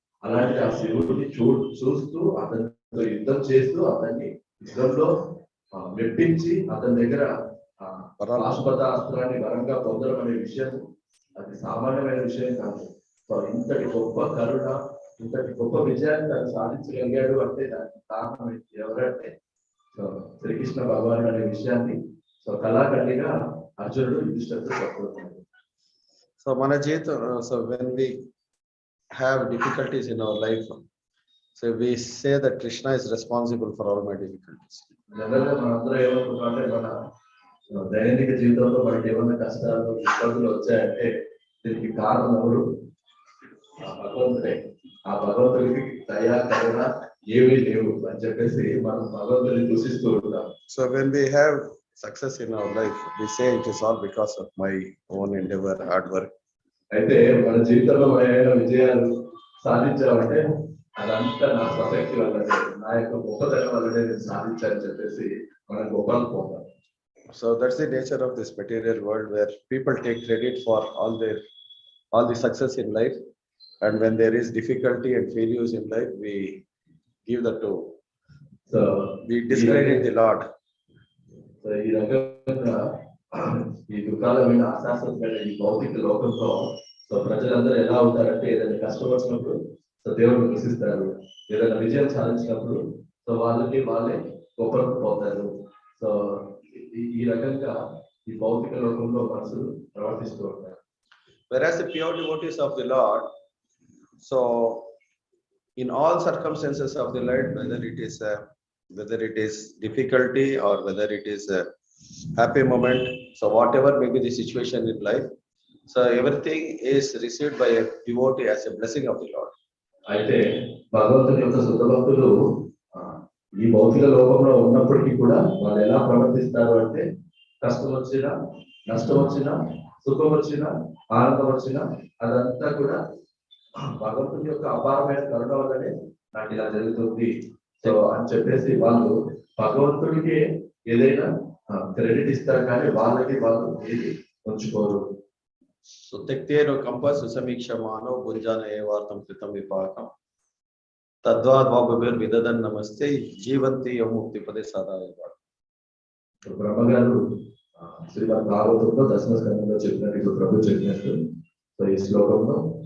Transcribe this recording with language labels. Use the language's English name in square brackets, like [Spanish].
[Telugu] అలాంటి ఆ శివుడిని చూస్తూ అతనితో యుద్ధం చేస్తూ అతన్ని యుద్ధంలో మెప్పించి అతని దగ్గర పాశుపత అస్త్రాన్ని వరంగా పొందడం అనే విషయం అది సామాన్యమైన విషయం కాదు. సో ఇంతటి గొప్ప కరుణ, ఇంతటి గొప్ప విజయాన్ని తను సాధించగలిగాడు అంటే దానికి కారణం ఎవరంటే శ్రీకృష్ణ భగవానుడు అనే విషయాన్ని సో కళాఖండిగా అర్జునుడు యుధిష్ఠిరుడితో చెప్పుకుంటున్నాడు. [English] So [Telugu] మన జీవితం, [English] so when we have difficulties in our life, so we say that Krishna is responsible for all my difficulties. [Telugu] జనరల్గా మనందరూ ఏమనుకుంటామంటే మన దైనందిక జీవితంలో మనకి ఏమైనా కష్టాలు ఇబ్బందులు వచ్చాయంటే దీనికి కారణం ఎవరు? భగవంతుడే. ఆ భగవంతుడికి దయా కరుణ ఏమీ లేవు అని చెప్పేసి మనం భగవంతుడిని దూషిస్తూ ఉంటాం. [English] So when we have success in our life, we say it is all because of my own endeavor, hard work. [Telugu] అయితే మన జీవితంలో మనం ఏమైనా విజయాలు సాధించామంటే అదంతా నా స్వశక్తి వల్లనే, నా యొక్క గొప్పతనం వల్లనే నేను సాధించాలని చెప్పేసి మనం గొప్పలు పోతాం. [English] So that's the nature of this material world, where people take credit for all the success in life, and when there is difficulty and failures in life, we give that to. So we discredit the Lord. [Telugu] So ఈ రకంగా ఈ దుఃఖాలమైన అశాశ్వతమైన ఈ భౌతిక లోకంలో so ప్రజలందరూ ఎలా ఉంటారంటే ఏదైనా కష్టం వచ్చినప్పుడు సో దేవుడిని దూషిస్తారు, ఏదైనా విజయం సాధించినప్పుడు సో వాళ్ళే గొప్పలకు పోతారు. సో ఈ రకంగా ఈ భౌతిక లోకంలో మనసులు ప్రవర్తిస్తూ ఉంటారు. [English] Whereas the pure devotees of the Lord, so in all circumstances of the life, whether it is difficulty or whether it is a happy moment, so whatever may be the situation in life, so everything is received by a devotee as a blessing of the Lord. [Telugu] అయితే భగవంతుని యొక్క శుద్ధ భక్తులు ఈ భౌతిక లోకంలో ఉన్నప్పటికీ కూడా వాళ్ళు ఎలా ప్రవర్తిస్తారు అంటే కష్టం వచ్చినా, నష్టం వచ్చినా, సుఖం వచ్చినా, ఆనందం వచ్చినా అదంతా కూడా భగవంతుని యొక్క అపారమైన కరుణ వల్లనే నాకు ఇలా జరుగుతుంది సో అని చెప్పేసి వాళ్ళు భగవంతుడికి ఏదైనా క్రెడిట్ ఇస్తారు, కానీ వాళ్ళు ఏది ఉంచుకోరు. [Sanskrit] So tektero kampas samikshamaano bunjana evartam kritam vipakam tadvad vabir vidadan namaste జీవంతి యముక్తి పదే సదాయవ. [Telugu] బ్రహ్మగారు శ్రీమద్ భాగవతంలో దశమ స్కంధంలో చెప్పినట్టు ఇప్పుడు ప్రభు చెప్పినట్టు సో ఈ శ్లోకంలో